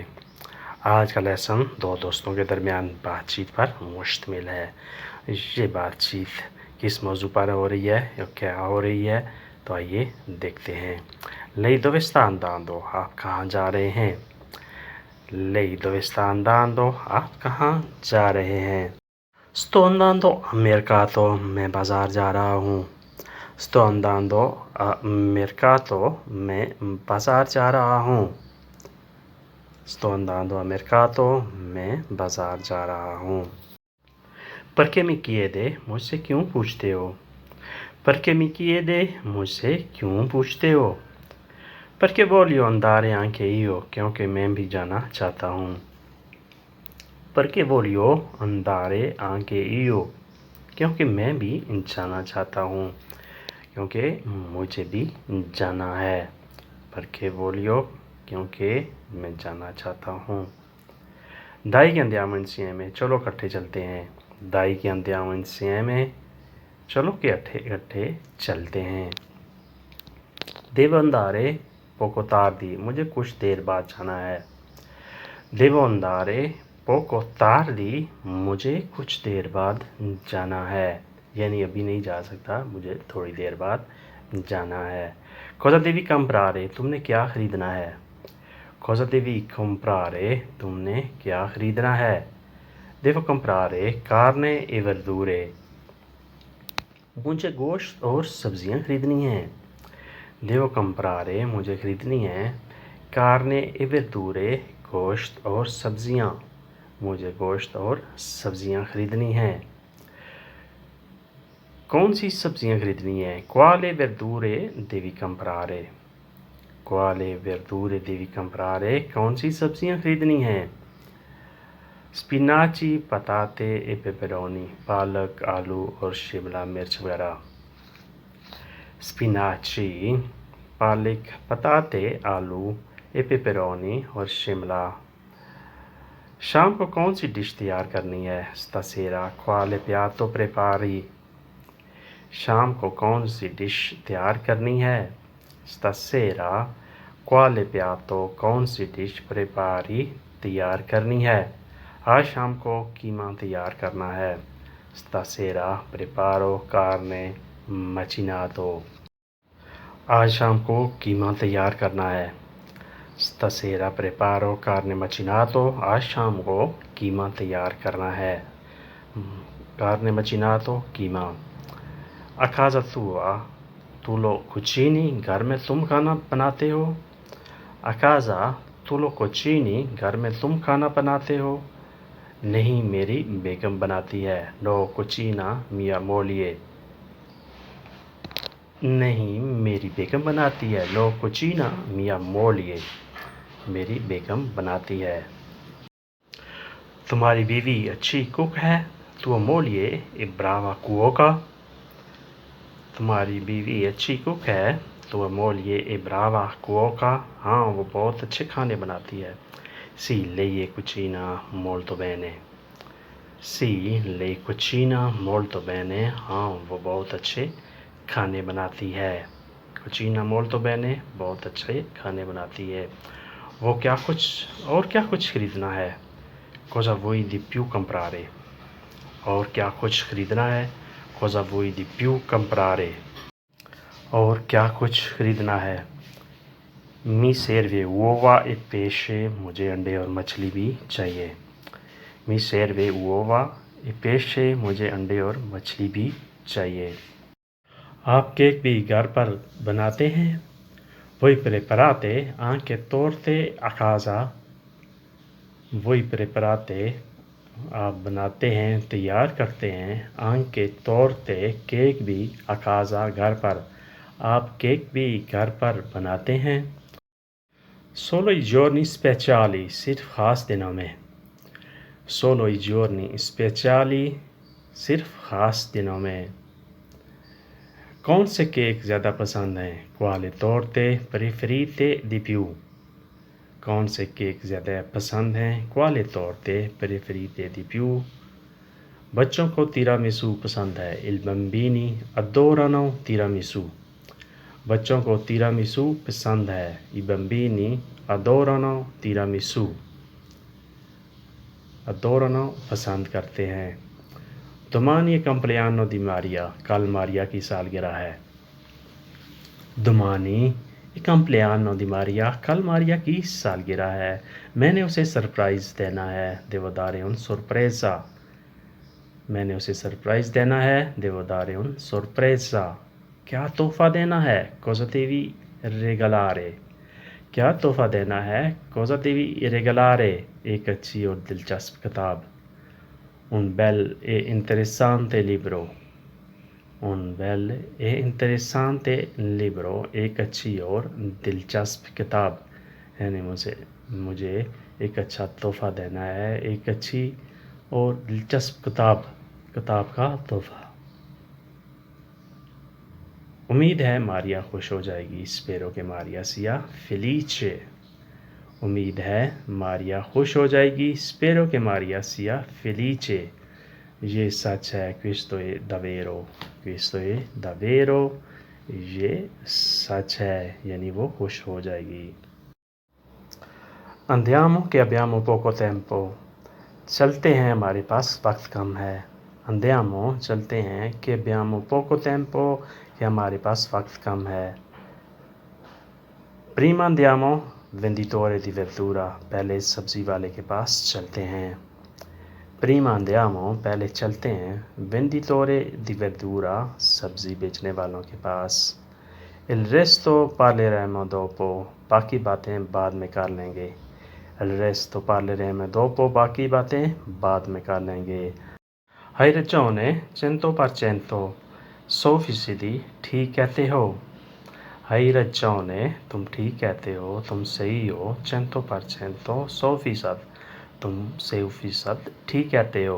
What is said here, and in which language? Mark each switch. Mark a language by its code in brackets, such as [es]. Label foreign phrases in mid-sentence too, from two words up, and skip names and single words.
[hi] आज का लेसन दो दोस्तों के दरमियान बातचीत पर मुश्तमिल है। ये बातचीत किस मौजू पर हो रही है या क्या हो रही है, तो आइए देखते हैं। लई दोस्तान दांदो, आप कहाँ जा रहे हैं? लई दोस्तान दांदो, आप कहाँ जा रहे हैं? [it] Sto andando a mercato, [hi] मैं बाज़ार जा रहा हूँ। [it] Sto andando a mercato, [hi] मैं बाज़ार जा रहा हूँ। [it] Sto andando a mercato, [hi] मैं बाज़ार जा रहा हूँ। [it] Perché mi chiede, [hi] मुझसे क्यों पूछते हो? [it] Perché mi chiede, [hi] मुझसे क्यों पूछते हो? [it] Perché voglio andare anche io, [hi] क्योंकि मैं भी जाना चाहता हूँ। [it] Perché voglio andare anche io, [hi] क्योंकि मैं भी जाना चाहता हूँ, क्योंकि मुझे भी जाना है। [it] Perché voglio, [hi] क्योंकि मैं जाना चाहता हूँ। [it] Dai che andiamo insieme, [hi] चलो इकट्ठे चलते हैं। [it] Dai che andiamo insieme, [hi] चलो कि इकट्ठे चलते हैं। [it] Devo andare poco tardi, [hi] मुझे कुछ देर बाद जाना है। [it] Devo andare poco tardi, [hi] मुझे कुछ देर बाद जाना है, यानी अभी नहीं जा सकता, मुझे थोड़ी देर बाद जाना है। [it] Cosa devi comprare, [hi] तुमने क्या ख़रीदना है? [it] Cosa devi comprare, [hi] तुमने क्या ख़रीदना है? [it] Devo comprare carne e verdure, [hi] मुझे गोश्त और सब्ज़ियाँ ख़रीदनी हैं। [it] Devo comprare, [hi] मुझे ख़रीदनी है। [it] Carne e verdure, [hi] गोश्त और सब्ज़ियाँ, मुझे गोश्त और सब्ज़ियाँ ख़रीदनी हैं। कौन सी सब्ज़ियाँ ख़रीदनी है? [it] Quale verdure devi comprare, Quale verdure devi comprare, [hi] कौन सी सब्ज़ियाँ ख़रीदनी हैं? [it] spinaci, patate e peperoni, [hi] पालक, आलू और शिमला मिर्च वगैरह। स्पिनाची, पालक, पताते, आलू, [it] e peperoni [hi] और शिमला। शाम को कौन सी डिश तैयार करनी है? [it] Stasera quale piatto prepari, [hi] शाम को कौन सी डिश तैयार करनी है? [it] Stasera quale piatto, [hi] कौन सी डिश prepari, तैयार करनी है। आज शाम को कीमा तैयार करना है। [it] Stasera preparo carne macinato, [hi] आज शाम को कीमा तैयार करना है। [it] Stasera preparo carne macinato, [hi] आज शाम को कीमा तैयार करना है। [it] Carne macinato, कीमा। A casa tua tu lo cucini, [hi] घर में तुम खाना बनाते हो? [it] A casa tu lo cucini, [hi] घर में तुम खाना बनाते हो? नहीं, मेरी बेगम बनाती है। [it] No cucina mia moglie, [hi] नहीं, मेरी बेगम बनाती है। [it] No cucina mia moglie, [hi] मेरी बेगम बनाती है। तुम्हारी बीवी अच्छी कुक है? [it] Tua moglie è brava cuoca, [hi] तुम्हारी बीवी अच्छी कुक है। [it] Tua moglie è brava cuoca, [hi] हाँ, वो बहुत अच्छे खाने बनाती है। [it] Sì, lei cucina molto bene, Sì, lei cucina molto bene, [hi] हाँ, वो बहुत अच्छे खाने बनाती है। [it] Cucina molto bene, [hi] बहुत अच्छे खाने बनाती है। वो क्या कुछ ख़रीदना है? [it] Cosa vuoi di più comprare, [hi] और क्या कुछ ख़रीदना है? [it] Cosa vuoi di più comprare, [hi] और क्या कुछ ख़रीदना है। [it] Mi serve uova e pesce, [hi] मुझे अंडे और मछली भी चाहिए। [it] Mi serve uova e pesce, [hi] मुझे अंडे और मछली भी चाहिए। आप केक भी घर पर बनाते हैं? [it] Voi preparate anche torte a casa, voi preparate, [hi] आप बनाते हैं, तैयार करते हैं। [it] anche torte, [hi] केक भी, [it] a casa, [hi] घर पर, आप केक भी घर पर बनाते हैं। [it] Solo i giorni speciali, [hi] सिर्फ ख़ास दिनों में। [it] Solo i giorni speciali, [hi] सिर्फ ख़ास दिनों में। कौन से केक ज़्यादा पसंद हैं? [it] Quale torte preferite di più, [hi] कौन से केक ज़्यादा पसंद हैं? [it] Quale torte preferite di più, [hi] बच्चों को तिरामिसू पसंद है। [it] Il bambini adorano tiramisù। [hi] बच्चों को तिरामिसू पसंद है। [it] I bambini adorano tiramisù। [hi] adorano पसंद करते हैं। [it] Domani è compleanno di Maria। [hi] कल मारिया की सालगिरह है। [it] Domani è compleanno di Maria। [hi] कल मारिया की सालगिरह है। मैंने उसे सरप्राइज़ देना है। [it] Devo dare un sorpresa। [hi] मैंने उसे सरप्राइज़ देना है। [it] Devo dare un sorpresa। [hi] क्या तोहफ़ा देना है? [it] Cosa devi regalare। [hi] क्या तोहफ़ा देना है? [it] Cosa devi regalare। [hi] एक अच्छी और दिलचस्प किताब। [it] Un bel e interessante libro। Un bel e interessante libro। [hi] एक अच्छी और दिलचस्प किताब। यानी मुझे एक अच्छा तोहफ़ा देना है। एक अच्छी और दिलचस्प किताब का तोहफ़ा। उम्मीद है मारिया खुश हो जाएगी। [it] spero che Maria sia felice. [hi] उम्मीद है मारिया खुश हो जाएगी। [it] spero che Maria sia felice. [hi] ये सच है। [it] questo è davvero। questo è davvero। [hi] ये सच है यानी वो खुश हो जाएगी। [it] Andiamo che abbiamo poco tempo। [hi] चलते हैं हमारे पास वक्त कम है। Andiamo चलते हैं कि [it] abbiamo poco tempo [hi] कि हमारे पास वक्त कम है। [it] Prima andiamo venditore di verdura। [hi] पहले सब्ज़ी वाले के पास चलते हैं। [it] Prima andiamo [hi] पहले चलते हैं [it] venditore di verdura [hi] सब्ज़ी बेचने वालों के पास। [it] Il resto parleremo dopo। [hi] बाकी बातें बाद में कर लेंगे। [it] Il resto parleremo dopo। [hi] बाकी बातें बाद में कर लेंगे। [it] Hai ragione 100%। [hi] 100% ठीक कहते हो। [it] Hai ragione [hi] तुम ठीक कहते हो, तुम सही हो। 100% 100%। तुम 100% ठीक कहते हो।